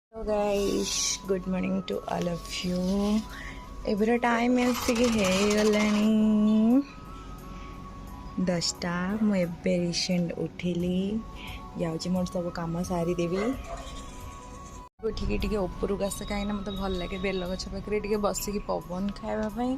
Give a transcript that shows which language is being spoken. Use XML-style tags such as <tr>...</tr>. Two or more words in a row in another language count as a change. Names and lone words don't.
<en>So guys, good morning to all of you. Every time</en> <or>ଆସିକି ହେଇଗଲାଣି 10ଟା। ମୁଁ ଏବେ ରିସେଣ୍ଟ ଉଠିଲି, ଯାଉଛି ମୋର ସବୁ କାମ ସାରିଦେବି। ଉଠିକି ଟିକେ ଉପରକୁ ଆସେ, କାହିଁକିନା ମୋତେ ଭଲ ଲାଗେ ବେଲ ଗଛ ପାଖରେ ଟିକେ ବସିକି ପବନ ଖାଇବା ପାଇଁ।</or>